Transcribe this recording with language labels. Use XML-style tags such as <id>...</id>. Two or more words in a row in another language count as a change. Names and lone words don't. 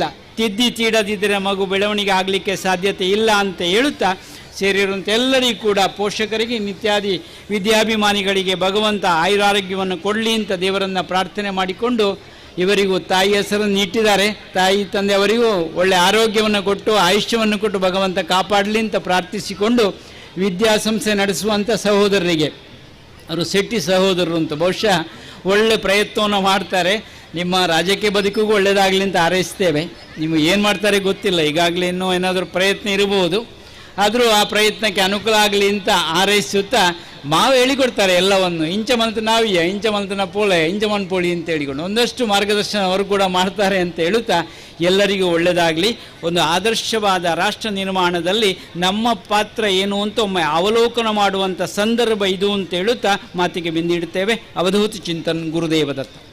<kn>ತಿದ್ದಿ ತೀಡದಿದ್ದರೆ ಮಗು ಬೆಳವಣಿಗೆ ಆಗಲಿಕ್ಕೆ ಸಾಧ್ಯತೆ ಇಲ್ಲ ಅಂತ ಹೇಳುತ್ತಾ ಸೇರಿರುವಂಥ ಎಲ್ಲರಿಗೂ ಕೂಡ ಪೋಷಕರಿಗೆ ನಿತ್ಯಾದಿ ವಿದ್ಯಾಭಿಮಾನಿಗಳಿಗೆ ಭಗವಂತ ಆಯುರಾರೋಗ್ಯವನ್ನು ಕೊಡಲಿ ಅಂತ ದೇವರನ್ನು ಪ್ರಾರ್ಥನೆ ಮಾಡಿಕೊಂಡು, ಇವರಿಗೂ ತಾಯಿ ಹೆಸರನ್ನು ಇಟ್ಟಿದ್ದಾರೆ, ತಾಯಿ ತಂದೆ ಅವರಿಗೂ ಒಳ್ಳೆ ಆರೋಗ್ಯವನ್ನು ಕೊಟ್ಟು ಆಯುಷ್ಯವನ್ನು ಕೊಟ್ಟು ಭಗವಂತ ಕಾಪಾಡಲಿ ಅಂತ ಪ್ರಾರ್ಥಿಸಿಕೊಂಡು, ವಿದ್ಯಾಸಂಸ್ಥೆ ನಡೆಸುವಂಥ ಸಹೋದರರಿಗೆ, ಅವರು ಶೆಟ್ಟಿ ಸಹೋದರರು ಅಂತ ಬಹುಶಃ ಒಳ್ಳೆ ಪ್ರಯತ್ನವನ್ನು ಮಾಡ್ತಾರೆ. ನಿಮ್ಮ ರಾಜಕೀಯ ಬದುಕಿಗೂ ಒಳ್ಳೆಯದಾಗಲಿ ಅಂತ ಹಾರೈಸ್ತೇವೆ. ನಿಮಗೆ ಏನು ಮಾಡ್ತಾರೆ ಗೊತ್ತಿಲ್ಲ, ಈಗಾಗಲೇ ಇನ್ನೂ ಏನಾದರೂ ಪ್ರಯತ್ನ ಇರಬಹುದು, ಆದರೂ ಆ ಪ್ರಯತ್ನಕ್ಕೆ ಅನುಕೂಲ ಆಗಲಿ ಅಂತ ಹಾರೈಸುತ್ತಾ ಮಾವು ಹೇಳಿಕೊಡ್ತಾರೆ ಎಲ್ಲವನ್ನು.</kn> <tcy>ಇಂಚ ಮಲ್ತು ನಾವಿಯ, ಇಂಚ ಮಲ್ತನ ಪೋಳೆ, ಇಂಚ ಮನ್ಪೋಳಿ</tcy> <kn>ಅಂತ ಹೇಳಿಕೊಂಡು ಒಂದಷ್ಟು ಮಾರ್ಗದರ್ಶನ ಅವರು ಕೂಡ ಮಾಡ್ತಾರೆ ಅಂತ ಹೇಳುತ್ತಾ ಎಲ್ಲರಿಗೂ ಒಳ್ಳೆಯದಾಗಲಿ. ಒಂದು ಆದರ್ಶವಾದ ರಾಷ್ಟ್ರ ನಿರ್ಮಾಣದಲ್ಲಿ ನಮ್ಮ ಪಾತ್ರ ಏನು ಅಂತ ಒಮ್ಮೆ ಅವಲೋಕನ ಮಾಡುವಂಥ ಸಂದರ್ಭ ಇದು ಅಂತ ಹೇಳುತ್ತಾ ಮಾತಿಗೆ ಬಿಂದಿಡುತ್ತೇವೆ. ಅವಧೂತ ಚಿಂತನ್, ಗುರುದೇವದತ್ತ.</kn>